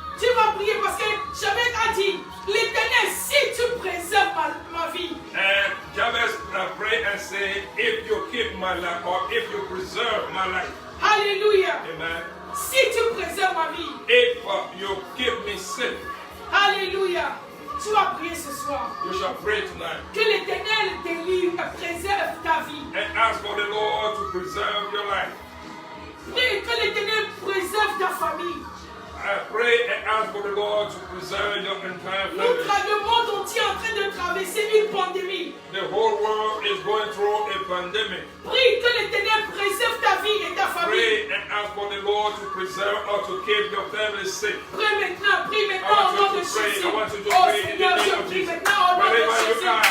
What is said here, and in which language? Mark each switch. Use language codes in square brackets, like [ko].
[fr] Tu vas prier parce que Jabez a dit, l'Éternel, si tu préserves ma vie. [en] And Jabez pray and say, if you keep my life, or if you preserve my life. Alléluia. Amen. [fr] Si tu préserves ma vie. [en] If you keep me safe. [fr] Alléluia. Tu vas prier ce soir. [en] You shall pray tonight. [fr] Que l'Éternel préserve ta vie. [en] And ask for the Lord to preserve your life. [fr] Prie que l'Éternel préserve ta famille. [en] I pray and ask for the Lord to preserve your entire family. [fr] Le monde entier est en train de traverser une pandémie. [en] The whole world is going through a pandemic. [fr] Prie que l'Éternel préserve ta vie et ta famille. [en] Pray and ask for the Lord to preserve or to keep your family safe. [fr] Prie maintenant au nom de Jésus. Oh Seigneur, je prie maintenant au nom de Jésus.